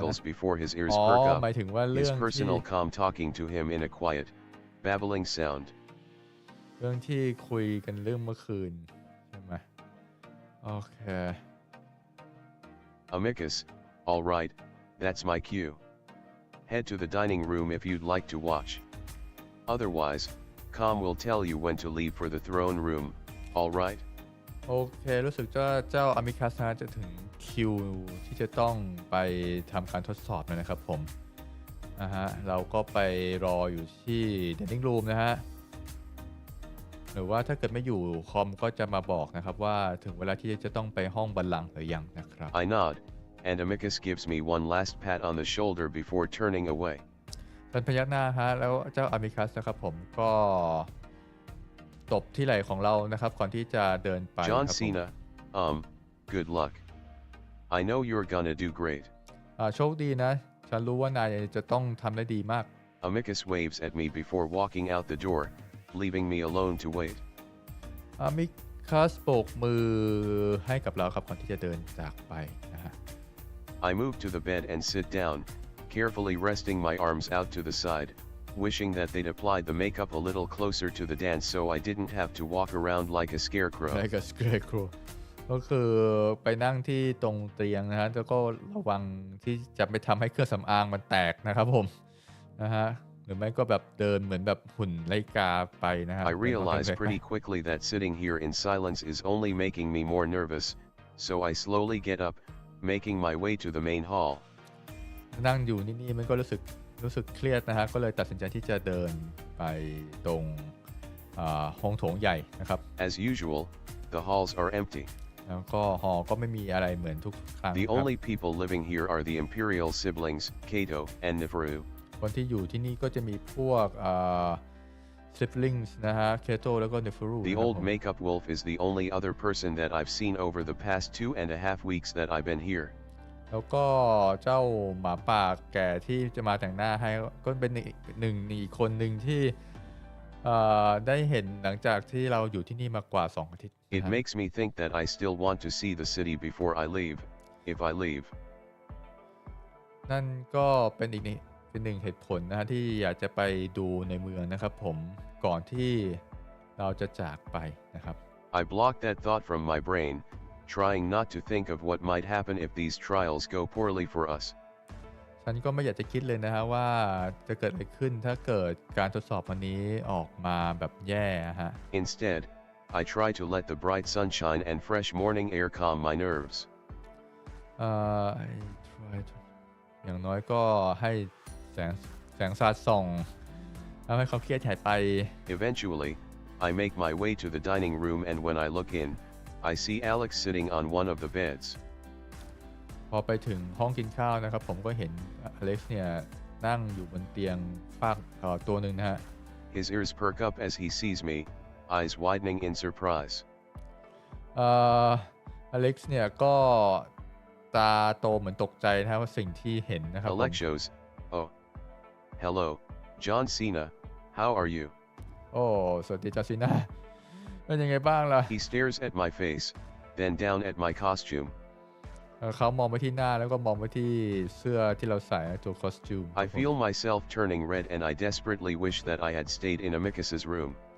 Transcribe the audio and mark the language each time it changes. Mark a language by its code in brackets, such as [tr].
[en] chuckles before his ears perk [th] หมา ยถึงว่าเรื่ [en] his [th] อง [en] personal [th] ที่ [en] calm talking to him in a quiet, babbling sound. [th] เรื่องที่คุยกันเรื่องเมื่อคืนใช่ไหมโอเค [en] Amicus, all right, that's my cue. Head to the dining room if you'd like to watch. Otherwise, Com will tell you when to leave for the throne room, all right? [th] โอเครู้สึกว่าเจ้าอามิคัสนะจะถึงคิวที่จะต้องไปทำการทดสอบแล้วนะครับผมนะฮะเราก็ไปรออยู่ที่ [en] dining room [th] นะฮะหรือว่าถ้าเกิดไม่อยู่คอมก็จะมาบอกนะครับว่าถึงเวลาที่จะต้องไปห้องบัลลังก์หรือยังนะครับ [en] I nod, and Amicus gives me one last pat on the shoulder before turning away. [th] ฉันพยักหน้าฮะแล้วเจ้าอามิคัสนะครับผมก็ตบที่ไหล่ของเรานะครับก่อนที่จะเดินไป [en] John Cena, good luck. I know you're gonna do great. [th] โชคดีนะฉันรู้ว่านายจะต้องทำได้ดีมาก [en] Amicus waves at me before walking out the door, leaving me alone to wait. [th] อามิคัสโบกมือให้กับเราครับก่อนที่จะเดินจากไปนะฮะ [en] I move to the bed and sit down, carefully resting my arms out to the side, wishing that they'd applied the makeup a little closer to the dance so I didn't have to walk around like a scarecrow. Like a scarecrow [th] ก็คือไปนั่งที่ตรงเตียงนะฮะแล้วก็ระวังที่จะไม่ทำให้เครื่องสำอางมันแตกนะครับผมนะฮะหรือไม่ก็แบบเดินเหมือนแบบหุ่นไลกาไปนะฮะ [en] I realize pretty quickly that sitting here in silence is only making me more nervous, so I slowly get up, making my way to the main hall. [th] นั่งอยู่นี่มันก็รู้สึก รู้สึกเครียดนะฮะก็เลยตัดสินใจที่จะเดินไปตรงห้องโถงใหญ่นะครับ [en] As usual, the halls are empty. [th] แล้วก็หอก็ไม่มีอะไรเหมือนทุกครั้ง [en] The [th] ครับ [en] only people living here are the imperial siblings, Kato and Neferu. [th] คนที่อยู่ที่นี่ก็จะมีพวกsiblings นะฮะ Kato แล้วก็ Neferu [en] The old makeup wolf is the only other person that I've seen over the past 2.5 weeks that I've been here. [th] แล้วก็เจ้าหมาป่าแก่ที่จะมาแต่งหน้าให้ก็เป็นอีกคนหนึ่งที่ได้เห็นหลังจากที่เราอยู่ที่นี่มากว่า2 อาทิตย์ [en] It makes me think that I still want to see the city before I leave, if I leave. [th] นั่นก็เป็นอีกเป็นหนึ่งเหตุผลนะฮะที่อยากจะไปดูในเมืองนะครับผมก่อนที่เราจะจากไปนะครับ [en] I blocked that thought from my brain, trying not to think of what might happen if these trials go poorly for us. [th] ฉันก็ไม่อยากจะคิดเลยนะฮะว่าจะเกิดอะไรขึ้นถ้าเกิดการทดสอบวันนี้ออกมาแบบแย่ฮะ [en] Instead, I try to let the bright sunshine and fresh morning air calm my nerves. I try to [th] อย่างน้อยก็ให้แสงสาดส่องทำให้เขาเครียดหายไป [en] Eventually, I make my way to the dining room and when I look in, I see Alex sitting on one of the beds. [th] พอไปถึงห้องกินข้าวนะครับผมก็เห็นอเล็กซ์เนี่ยนั่งอยู่บนเตียงฝากตัวหนึ่งนะฮะ [en] His ears perk up as he sees me, eyes widening in surprise. [th] อเล็กซ์เนี่ยก็ตาโตเหมือนตกใจนะว่าสิ่งที่เห็นนะครับ [en] Alexos, oh, hello, John Cena, how are you? [th] โอ้สวัสดีจอร์ซีน่าเป็นยังไงบ้างล่ะ [en] He stares at my face, then down at my costume. [th] เขามองไปที่หน้าแล้วก็มองไปที่เสื้อที่เราใส่ตัวคอสตูม [en] I feel myself turning red and I desperately wish that I had stayed in Amicus's room.